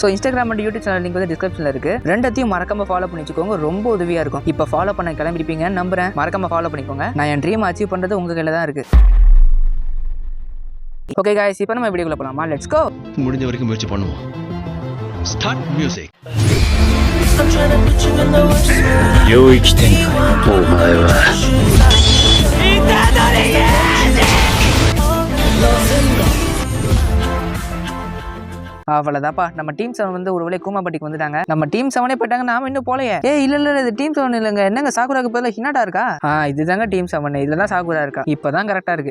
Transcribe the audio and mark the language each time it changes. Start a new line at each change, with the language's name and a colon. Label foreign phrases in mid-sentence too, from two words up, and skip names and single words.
English: So Instagram and YouTube channel link
Tamil: வந்து டிஸ்கிரிப்ஷன்ல இருக்கு, ரெண்டத்தையும் மறக்காம ஃபாலோ பண்ணி வச்சுக்கோங்க, ரொம்ப உதவியா இருக்கும். இப்ப ஃபாலோ பண்ண கிளம்பிருப்பீங்க நம்புறேன், மறக்காம ஃபாலோ பண்ணிக்கோங்க. நான் என்
English: dream achieve
Tamil: பண்றது உங்க கையில தான் இருக்கு.
English: OK guys,
Tamil: இப்போ நம்ம வீடியோக்குள்ள போலாமா?
English: let's go.
Tamil: முடிஞ்ச வரைக்கும் முயற்சி பண்ணுவோம்.
English: start music.
Japanese: 領域展開、お前は
Tamil: அவ்வளவுதாப்பா, நம்ம டீம் 7 வந்து ஒரு வேளை கூமாப்பட்டிக்கு வந்துட்டாங்க. நம்ம டீம் 7 போயிட்டாங்க, நாம இன்னும் போலையே. இல்ல இது டீம் 7 இல்லங்க, என்னங்க சாகுராக்கு பதிலா ஹினாட்டா இருக்கா? இதுதாங்க டீம் 7, இதுலதான் சாகுரா இருக்கா. இப்பதான் கரெக்டா இருக்கு.